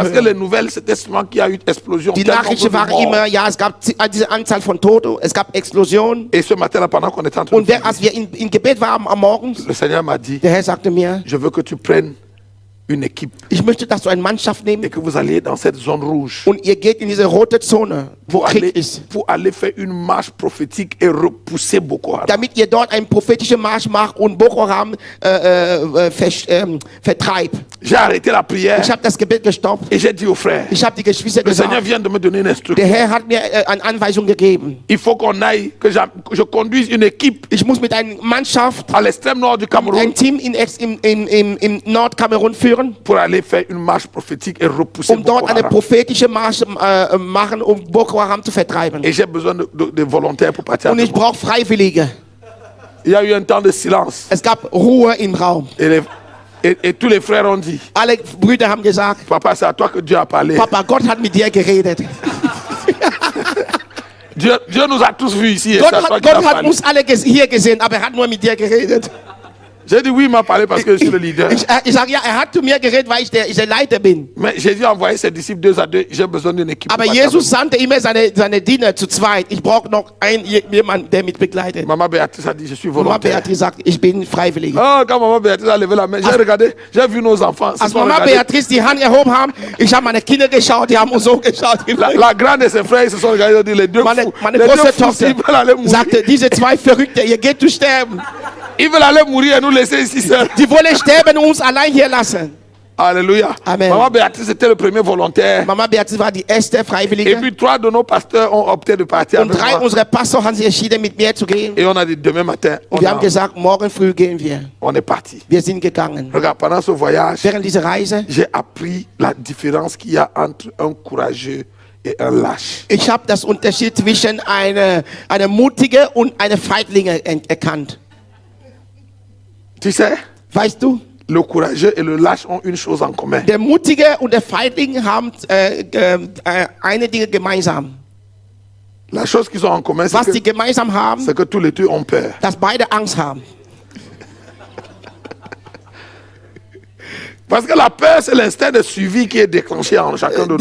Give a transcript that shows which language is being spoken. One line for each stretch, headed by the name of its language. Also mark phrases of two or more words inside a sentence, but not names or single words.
French: Parce que les
German: hören.
French: nouvelles, c'était souvent qu'il y a eu une explosion.
German: Die
French: tel nombre
German: Nachrichten
French: de
German: waren
French: morts.
German: immer, ja, es gab diese Anzahl von Toten, es gab Explosionen.
French: Et ce matin-là, pendant qu'on était en train de
German: Und
French: prier,
German: als wir in Gebet waren am Morgen,
French: le Seigneur m'a dit,
German: der Herr sagte mir,
French: je veux que tu prennes une équipe
German: Ich möchte, dass du eine Mannschaft
French: et
German: nimmst
French: que vous alliez dans cette zone rouge
German: und ihr geht in diese rote Zone, wo Krieg ist,
French: pour aller faire une marche prophétique et repousser Boko Haram.
German: damit ihr dort einen prophetischen Marsch macht und Boko Haram vertreibt.
French: J'ai arrêté la prière
German: Ich habe das Gebet gestoppt.
French: et j'ai dit aux frères,
German: Ich habe die Geschwister
French: le Seigneur
German: gesagt,
French: vient de me donner une instruction.
German: der Herr hat mir eine Anweisung gegeben.
French: Il faut qu'on aille, que je conduise une équipe
German: Ich muss mit einer Mannschaft
French: à l'extrême nord du
German: ein
French: Cameroun
German: Team im Nordkamerun führen,
French: pour aller faire une marche prophétique et repousser Boko
German: dort eine
French: Haram.
German: prophetische Marsch machen, um Boko Haram zu vertreiben.
French: Et j'ai besoin de volontaires pour partir
German: Und
French: avec
German: ich
French: moi.
German: brauche Freiwillige.
French: Il y a eu un temps de silence
German: Es gab Ruhe im Raum.
French: et tous les frères ont dit,
German: Alle Brüder haben gesagt,
French: papa, c'est à toi que Dieu a parlé.
German: Papa, Gott hat mit dir geredet.
French: Dieu nous a tous vus ici et c'est à toi qu'il a
German: Gott hat
French: parlé.
German: uns alle hier gesehen, aber er hat nur mit dir geredet.
French: J'ai dit oui, il m'a parlé parce que je suis le leader.
German: Ich sage, ja, er hat zu mir geredet, weil ich der Leiter bin.
French: Mais Jésus a envoyé ses disciples 2 à 2. J'ai besoin d'une équipe.
German: Aber
French: pour partir
German: Jesus sandte immer seine Diener zu zweit. Ich brauche noch jemanden, der mit begleitet.
French: avec moi. Maman Béatrice a dit, je suis
German: Mama
French: volontaire.
German: Beatrice sagt, ich bin Freiwillige.
French: Oh, quand Maman Béatrice a levé la main, j'ai regardé, j'ai vu nos enfants. Ils
German: Als
French: sont
German: Mama
French: regardés.
German: Beatrice die Hand erhoben haben, ich habe meine Kinder geschaut, die haben uns so geschaut.
French: La grande et ses frères, ils se sont regardés, ils ont dit, les deux
German: Meine
French: fous, les deux
German: große
French: fous,
German: Tochter
French: ils veulent aller mourir.
German: sagte, diese zwei Verrückte, ihr geht zu sterben.
French: Ils veulent aller mourir et nous laisser ici seuls.
German: Die wollen sterben und uns allein hier lassen.
French: Alléluia. Amen. Maman Béatrice était le premier volontaire.
German: Mama Beatrice war die erste
French: Et
German: Freiwillige.
French: puis 3 de nos pasteurs ont opté de partir
German: Und
French: avec
German: 3
French: moi.
German: unserer Pastoren haben sich entschieden, mit mir zu gehen.
French: Et on a dit, demain matin,
German: Und wir haben gesagt, morgen früh gehen wir.
French: on est parti.
German: Wir sind gegangen.
French: Regarde, pendant ce voyage,
German: Während dieser Reise,
French: j'ai appris la différence qu'il y a entre un courageux et un lâche.
German: ich habe das Unterschied zwischen einer Mutige und einer Feiglinge erkannt.
French: Tu sais,
German: Weißt du,
French: le courageux et le lâche ont une chose en commun.
German: der Mutige und der Feigling haben eine Dinge gemeinsam.
French: La chose qu'ils ont en commun,
German: Was sie
French: c'est
German: gemeinsam haben,
French: que tous les deux ont peur.
German: dass beide Angst haben.
French: Parce que la peur, c'est l'instinct de suivi qui est déclenché en chacun de nous.